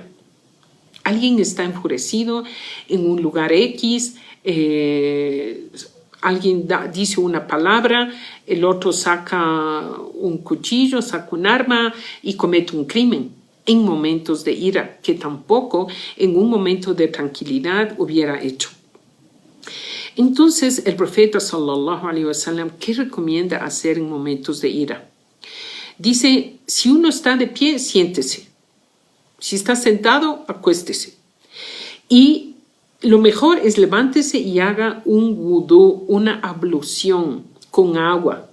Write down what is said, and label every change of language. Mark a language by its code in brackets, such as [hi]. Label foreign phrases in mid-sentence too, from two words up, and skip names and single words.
[es] Alguien está enfurecido en un lugar X, alguien dice una palabra, el otro saca un cuchillo, saca un arma y comete un crimen en momentos de ira que tampoco en un momento de tranquilidad hubiera hecho. Entonces el profeta [ar] صلى الله عليه وسلم, [es] ¿qué recomienda hacer en momentos de ira? Dice, si uno está de pie, siéntese. Si está sentado, acuéstese. Y lo mejor es levántese y haga un wudú, una ablución con agua.